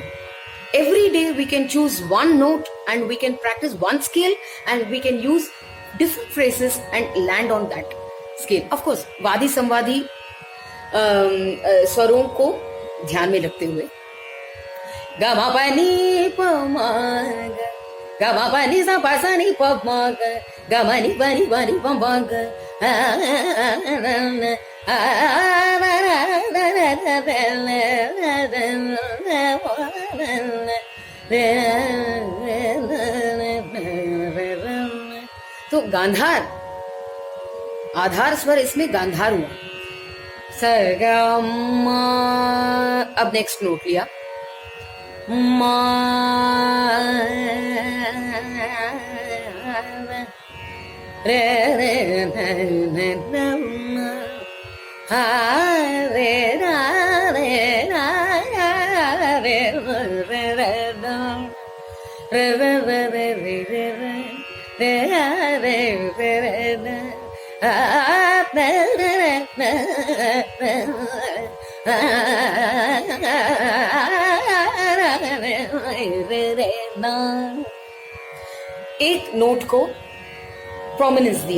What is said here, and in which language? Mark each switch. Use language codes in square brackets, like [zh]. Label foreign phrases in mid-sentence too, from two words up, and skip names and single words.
[en] Every day we can choose one note and we can practice one scale and we can use different phrases and land on that scale. Of course, [hi] वादी संवादी स्वरों को ध्यान में रखते हुए गा मा पा नी प मा गा मा पा नी सा पा सा नी प मा गा मा नी पा नी प मा गा तो गांधार आधार स्वर इसमें गांधार हुआ। सरगम। अब [en] next note [hi] लिया मा रे रे रे हा रे रा रे रा रे रे रे रे रे रे रे रे रे रे रे रे एक नोट को प्रोमिनेंस दिया।